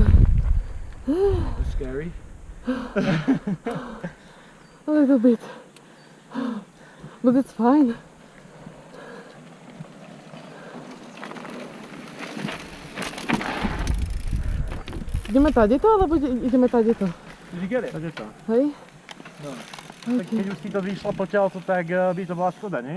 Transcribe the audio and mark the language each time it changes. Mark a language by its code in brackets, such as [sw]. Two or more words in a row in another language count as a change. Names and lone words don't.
[en] That's scary. A little bit. But it's fine. [sk] Ideme tadeto, alebo ideme tadeto? [en] Did you get it? [sk] Poďme to. Hej? No. Okay. Tak keď už ti to vyšlo potiaľto, tak by to bola škoda, nie?